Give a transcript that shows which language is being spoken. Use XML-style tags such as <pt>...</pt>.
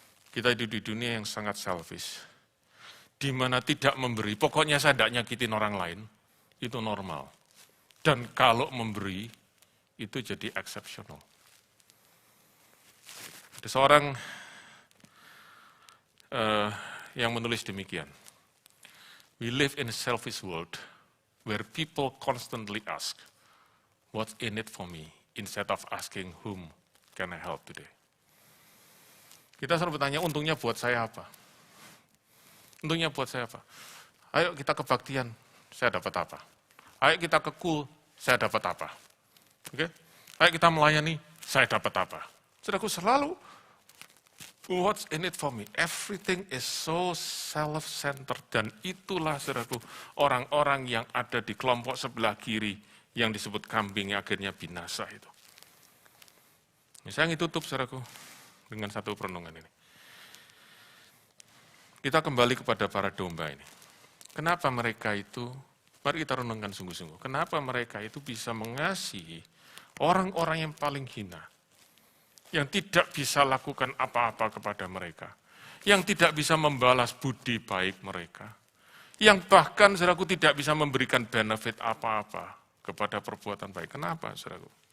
<id>Kita hidup di dunia yang sangat selfish, di mana tidak memberi, pokoknya saya tidak nyakitin orang lain, itu normal. Dan kalau memberi, itu jadi exceptional. Ada seorang yang menulis demikian.</id> <en>We live in a selfish world where people constantly ask, what's in it for me? Instead of asking whom can I help today.</en> <id>Kita selalu bertanya, untungnya buat saya apa? Untungnya buat saya apa? Ayo kita kebaktian, saya dapat apa? Ayo kita ke cool, saya dapat apa? Oke? Ayo kita melayani, saya dapat apa? Saudaraku, selalu,</id> <en>what's in it for me? Everything is so self-centered.</en> <id>Dan itulah, saudaraku, orang-orang yang ada di kelompok sebelah kiri yang disebut kambing yang akhirnya binasa itu. Saya ingin tutup, saudaraku, dengan satu perenungan ini. Kita kembali kepada para domba ini. Kenapa mereka itu, mari kita renungkan sungguh-sungguh, kenapa mereka itu bisa mengasihi orang-orang yang paling hina, yang tidak bisa lakukan apa-apa kepada mereka, yang tidak bisa membalas budi baik mereka, yang bahkan, saudaraku, tidak bisa memberikan benefit apa-apa kepada perbuatan baik. Kenapa, saudaraku?</id>